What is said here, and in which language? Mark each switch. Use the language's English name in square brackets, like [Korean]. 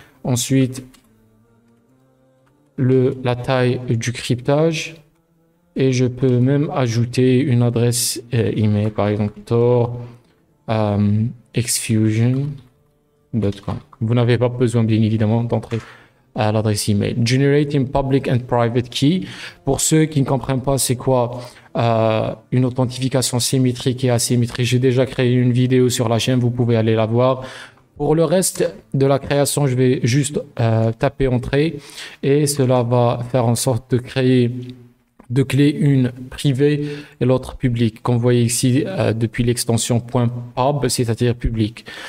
[French] Ensuite, la taille du cryptage et je peux même ajouter une adresse email, par exemple Tor xfusion.com. Vous n'avez pas besoin bien évidemment d'entrer à l'adresse email. [English] Generating public and private key. [French] Pour ceux qui ne comprennent pas c'est quoi une authentification symétrique et asymétrique, j'ai déjà créé une vidéo sur la chaîne, vous pouvez aller la voir. Pour le reste de la création, je vais juste taper entrée et cela va faire en sorte de créer deux clés, une privée et l'autre publique, comme vous voyez ici depuis l'extension .pub, c'est-à-dire public.